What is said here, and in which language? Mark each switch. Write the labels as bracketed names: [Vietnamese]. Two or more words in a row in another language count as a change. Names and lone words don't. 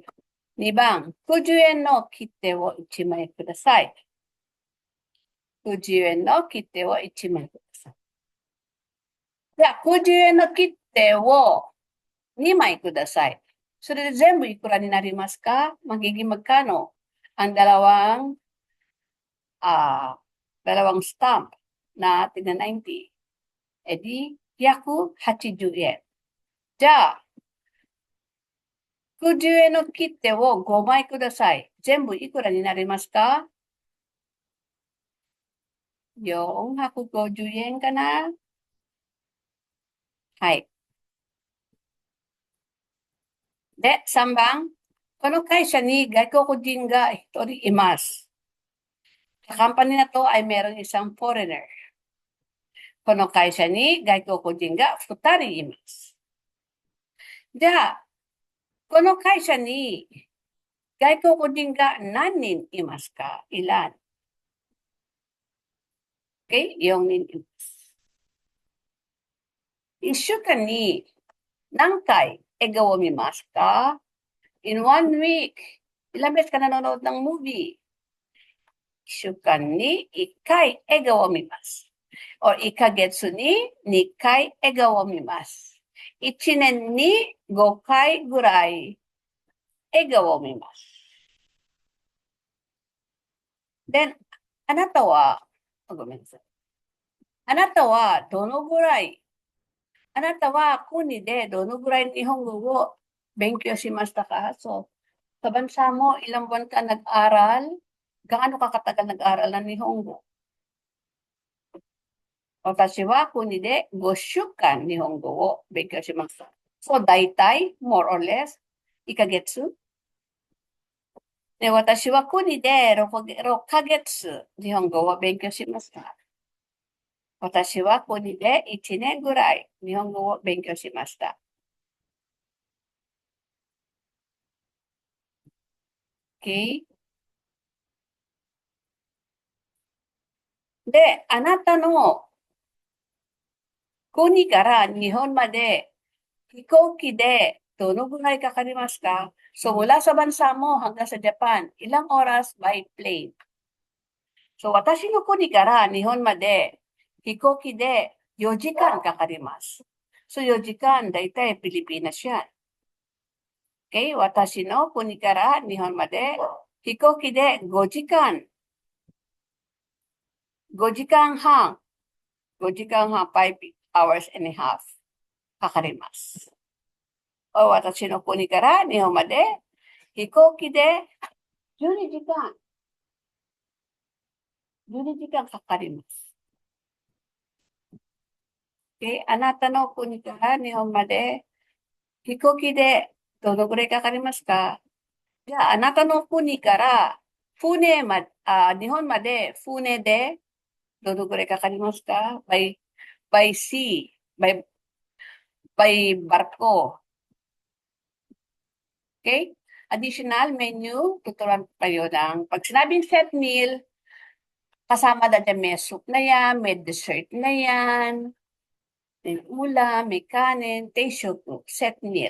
[Japanese] 2 番、90円の切手を1枚ください。90円の切手を1枚ください。じゃあ、90円の切手を2枚ください。それで全部いくらになりますか？ [Filipino] magiging magkano ang dalawang stamp na tigna 90. E di, [Japanese] 約80円. じゃあ、90円の切手を5枚ください。全部いくらになりますか？ [Filipino] Yung 150 yen ka na? [Japanese] はい。で、3番。この会社に外国人が1人います。 [Filipino] Sa company na to ay meron isang foreigner. [Japanese] この会社に外国人が2人います。じゃあ、この会社に外国人が何人いますか？ [Filipino] Ilan? Okay? [Japanese] 4人います。1週間に何回笑顔を見ますか？ [English] In 1 week, [Filipino] ilang beses ka nanonood ng movie? [Japanese] 1 週間に1回笑顔を見ます。or 1ヶ月に2回笑顔を見ます。1年に5回ぐらい笑顔を見ます。Then, あなたは、ごめんなさい。あなたはどのぐらい、あなたは国でどのぐらい日本語を勉強しましたか？ [Filipino] So, sa bansa mo, ilang buwan ka nag-aral? Gaano ka katagal nag-aral ng Nihongo? [Japanese] 私は国で5週間日本語を勉強しました。So, 大体、 [English] more or less, [Japanese] 1 ヶ月。で、私は国で6ヶ月日本語を勉強しました。私は国で1年ぐらい日本語を勉強しました。Okay? で、あなたの国から日本まで飛行機でどのぐらいかかりますか？ [Filipino] So, mula sa bansa mo hanggang sa Japan, ilang oras [English] by plane? [Filipino] So, [Japanese] 私の国から日本まで飛行機で4時間かかります。 So, 4時間、だいたい [Filipino] Pilipinas yan. [English] Okay? [Japanese] 私の国から日本まで飛行機で5時間。5時間半。5時間半、 [English] 5 hours and a half [Japanese] かかります。お私の国から日本まで飛行機で12時間。12時間かかります。Okay? あなたの国から日本まで飛行機でどのぐらいかかりますか？じゃあ、あなたの国から日本まで船でどのぐらいかかりますか？ [English] by sea, by barko. Okay? Additional menu, [Filipino] tuturuan pa kayo ng pag sinabing [English] set meal, [Filipino] kasama na dyan may soup na yan, may dessert na yan, may ulam, may kanin, teishoku, [English] set meal.